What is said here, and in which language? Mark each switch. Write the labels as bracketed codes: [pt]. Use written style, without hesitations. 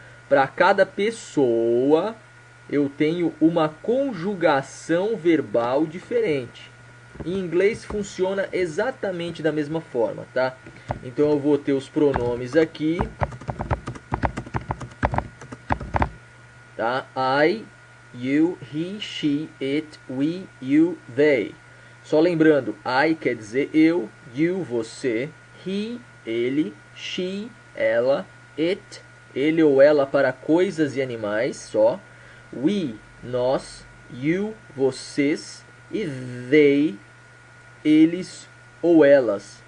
[pt] Para cada pessoa eu tenho uma conjugação verbal diferente. Em inglês funciona exatamente da mesma forma, tá? Então eu vou ter os pronomes aqui, tá? [en] I, you, he, she, it, we, you, they. [pt] Só lembrando, I quer dizer eu, you, você, he, ele, she, ela, it, ele ou ela para coisas e animais, só. We, nós, you, vocês, e they, eles ou elas.